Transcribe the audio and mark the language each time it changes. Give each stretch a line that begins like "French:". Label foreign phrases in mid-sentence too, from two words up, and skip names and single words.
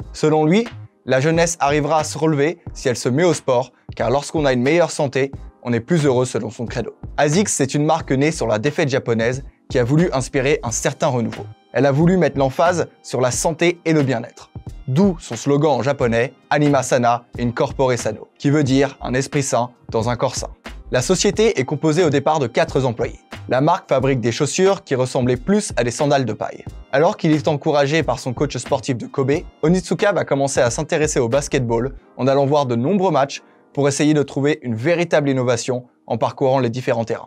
French: Selon lui, la jeunesse arrivera à se relever si elle se met au sport, car lorsqu'on a une meilleure santé, on est plus heureux selon son credo. ASICS, c'est une marque née sur la défaite japonaise qui a voulu inspirer un certain renouveau. Elle a voulu mettre l'emphase sur la santé et le bien-être. D'où son slogan en japonais «
Latin: Anima sana in corpore sano »,
French: qui veut dire un esprit sain dans un corps sain. La société est composée au départ de 4 employés. La marque fabrique des chaussures qui ressemblaient plus à des sandales de paille. Alors qu'il est encouragé par son coach sportif de Kobe, Onitsuka va commencer à s'intéresser au basketball en allant voir de nombreux matchs pour essayer de trouver une véritable innovation en parcourant les différents terrains.